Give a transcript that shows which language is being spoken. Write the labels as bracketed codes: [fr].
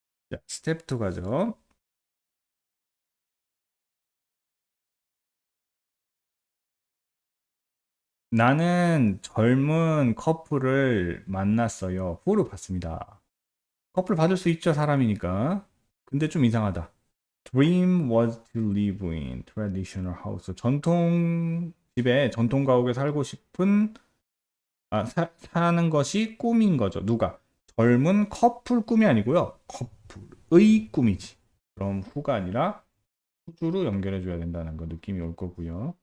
[ko] 자, 스텝 2 가죠. 나는 젊은 커플을 만났어요. who로 봤습니다. 커플 받을 수 있죠, 사람이니까. 근데 좀 이상하다. [en] Dream was to live in traditional house. [ko] 전통 집에 전통 가옥에 살고 싶은 사는 것이 꿈인 거죠. 누가? 젊은 커플 꿈이 아니고요. 커플의 꿈이지. 그럼 후가 아니라 후주로 연결해 줘야 된다는 거 느낌이 올 거고요.